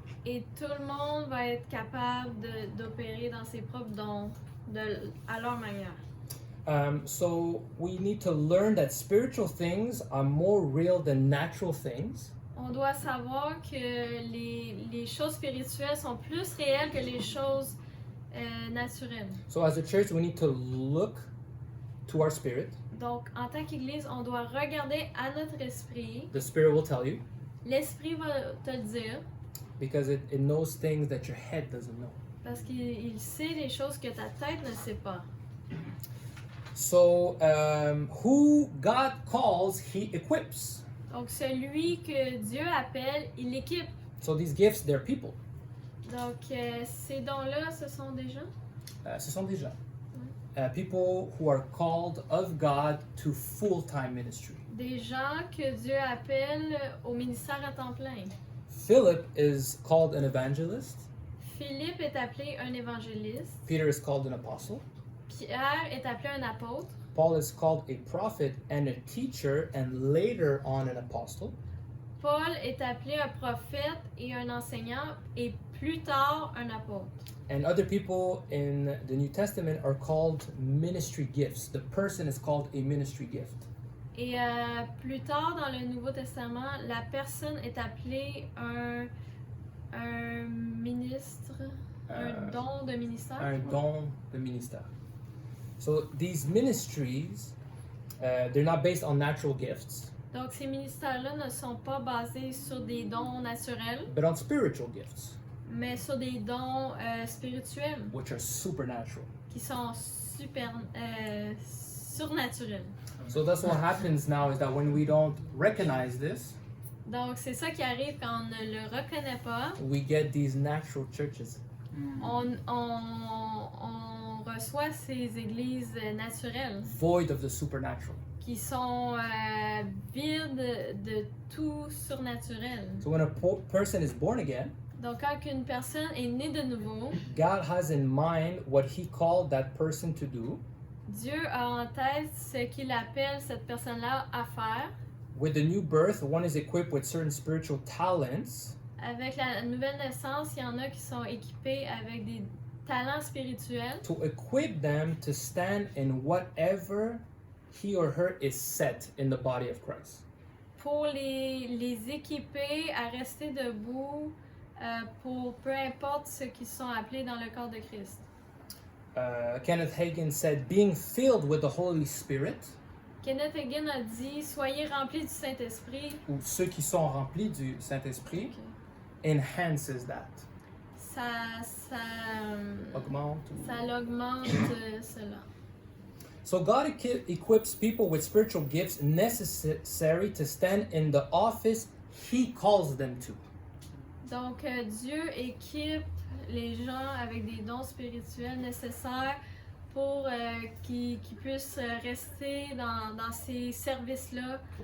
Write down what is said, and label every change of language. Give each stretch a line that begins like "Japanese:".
French: Et tout le monde va être capable d'opérer dans ses propres dons à leur manière.
English: So we need to learn that spiritual things are more real than natural things.
French: On doit savoir que les choses spirituelles sont plus réelles que les choses naturelles.
English: So as a church, we need to look to our spirit.
French: Donc, en tant qu'Église, on doit regarder à notre esprit.
English: The spirit will tell you
French: L'esprit va te le dire
English: because it knows things that your head doesn't know.
French: parce qu'il sait les choses que ta tête ne sait pas.
English: So who God calls, He equips.
French: Donc, celui que Dieu appelle, il l'équipe.
English: So these gifts, they're people.
French: Donc, ces dons-là, ce sont des gens. Ce sont des gens.
English: People who are called of God to full-time ministry.
French: Des gens que Dieu appelle au ministère à temps plein.
English: Philip is called an evangelist.
French: Philippe est appelé un évangéliste.
English: Peter is called an apostle.
French: Pierre est appelé un apôtre.
English: Paul is called a prophet and a teacher and later on an apostle.
French: Paul est appelé un prophète et un enseignant et plus tard un apôtre.
English: And other people in the New Testament are called ministry gifts. The person is called a ministry gift.
French: Et plus tard dans le Nouveau Testament, la personne est appelée un ministre, un don de ministère. Un don de ministère.
English: So these ministries, they're not based on natural gifts,
French: Donc, ces ministères-là ne sont pas basés sur des dons naturels,
English: but on spiritual gifts,
French: mais sur des dons spirituels
English: which are supernatural.
French: qui sont surnaturels.
English: So that's what happens now is that when we don't recognize this,
French: Donc, c'est ça qui arrive quand on ne le reconnaît pas.
English: we get these natural churches.
French: On reçoit ces églises naturelles
English: Void of the supernatural.
French: qui sont vides de tout surnaturel.
English: So when a person is born again,
French: Donc, quand une personne est née de nouveau,
English: God has in mind what He called that person to do.
French: Dieu a en tête ce qu'il appelle cette personne-là à faire.
English: With the new birth, one is equipped with certain spiritual talents
French: Avec la nouvelle naissance, il y en a qui sont équipés avec des talents spirituels
English: to equip them to stand in whatever he or her is set in the body of Christ.
French: pour les équiper à rester debout pour peu importe ce qu'ils sont appelés dans le corps de Christ.
English: Kenneth Hagin said, being filled with the Holy Spirit,
French: Kenneth Hagin a dit, soyez remplis du Saint-Esprit. ou ceux qui sont remplis du Saint-Esprit,
English: enhances that.
French: Ça Augmente. ou- l'augmente cela.
English: So God equips people with spiritual gifts necessary to stand in the office He calls them to.
French: Donc, Dieu équipe les gens avec des dons spirituels nécessaires pour qu'ils puissent rester dans ces services-là.